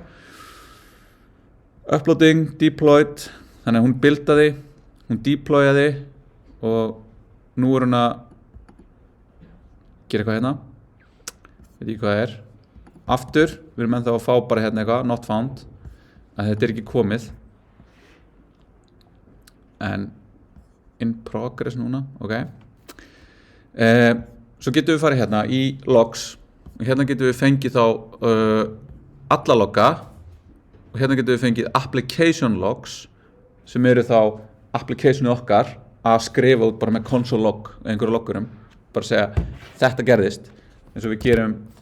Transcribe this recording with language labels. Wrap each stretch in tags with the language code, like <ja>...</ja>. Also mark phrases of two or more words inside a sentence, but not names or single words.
<is>uploading, deployed þannig að hún buildaði, hún deployaði og nú er hún að gera eitthvað hérna veit ekki hvað það er aftur, við erum ennþá að fá bara hérna eitthvað</is> <en>not found,</en> <is>að þetta er ekki komið en</is> <en>in progress</en> <is>núna, ok svo getum við farið hérna í logs og hérna getum við fengið þá alla logga og hérna getum við fengið</is> <en>application logs</en> <is>sem eru þá applicationu okkar að skrifa út bara með</is> <en>console log</en> <is>einhverju loggurum, bara segja þetta gerðist, eins og við gerum</is>